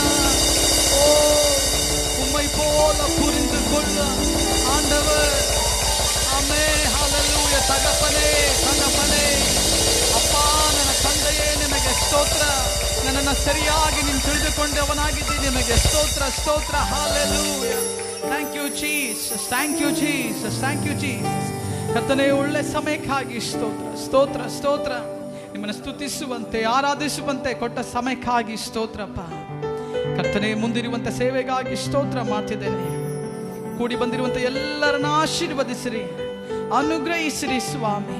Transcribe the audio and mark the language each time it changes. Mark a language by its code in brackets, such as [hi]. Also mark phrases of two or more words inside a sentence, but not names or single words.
[ta] ஓ, உம்மை போல புரிந்து கொள்ள ஆண்டவர், ஆமென், hallelujah. தகப்பனே, தகப்பனே, அப்பா, [kn] ನನ್ನ ತಂದೆಯೇ, ನಿಮಗೆ ಸ್ತೋತ್ರ. ನನ್ನನ್ನು ಸರಿಯಾಗಿ ನೀನು ತಿಳಿದುಕೊಂಡವನಾಗಿದ್ದೀನಿ, ನಿಮಗೆ ಸ್ತೋತ್ರ, ಸ್ತೋತ್ರ, hallelujah. [en] Thank you Jesus, thank you Jesus, thank you Jesus. [kn] ಕರ್ತನೇ, ಒಳ್ಳೆ ಸಮಯಕ್ಕಾಗಿ ಸ್ತೋತ್ರ, ಸ್ತೋತ್ರ, ಸ್ತೋತ್ರ. ನಿಮ್ಮನ್ನು ಸ್ತುತಿಸುವಂತೆ, ಆರಾಧಿಸುವಂತೆ ಕೊಟ್ಟ ಸಮಯಕ್ಕಾಗಿ ಸ್ತೋತ್ರಪ್ಪ. ಕರ್ತನೇ, ಮುಂದಿರುವಂತ ಸೇವೆಗಾಗಿ ಸ್ತೋತ್ರ ಮಾಡ್ತಿದ್ದೇನೆ. ಕೂಡಿ ಬಂದಿರುವಂತ ಎಲ್ಲರನ್ನ ಆಶೀರ್ವದಿಸಿರಿ, ಅನುಗ್ರಹಿಸಿರಿ ಸ್ವಾಮಿ.